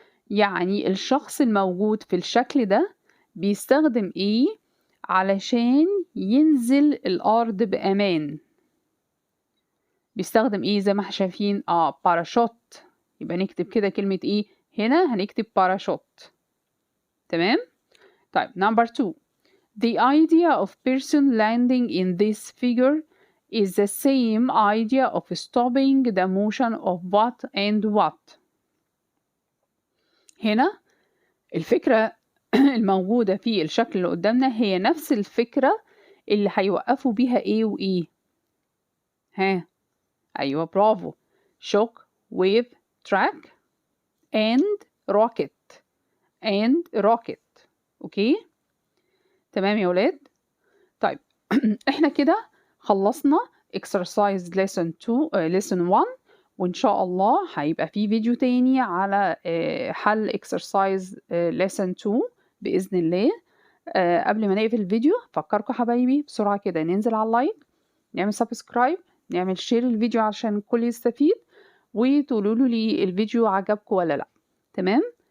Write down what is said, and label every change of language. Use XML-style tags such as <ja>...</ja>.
<ar>يعني الشخص الموجود في الشكل ده بيستخدم ايه علشان ينزل الأرض بأمان؟ بيستخدم ايه زي ما احنا شايفين؟ باراشوت. يبقى نكتب كده كلمة ايه هنا؟ هنكتب باراشوت. تمام.</ar> <en>طيب number 2 the idea of person landing in this figure is the same idea of stopping the motion of what and what.</en> <ar>هنا الفكرة الموجودة في الشكل اللي قدامنا هي نفس الفكرة اللي هيوقفوا بيها ايه وايه. ها ايوه برافو.</ar> <en>shock wave track and rocket.</en> <ar>اوكي تمام يا ولاد. طيب احنا كده خلصنا</ar> <en>exercise lesson 1،</en> <ar>وان شاء الله هيبقى في فيديو تاني على حل</ar> <en>exercise lesson 2</en> <ar>بإذن الله. قبل ما نقفل الفيديو فكركم حبايبي بسرعة كده ننزل على اللايك، نعمل سبسكرايب، نعمل شير الفيديو عشان الكل يستفيد، وتقولوا لي الفيديو عجبكم ولا لا. تمام.</ar>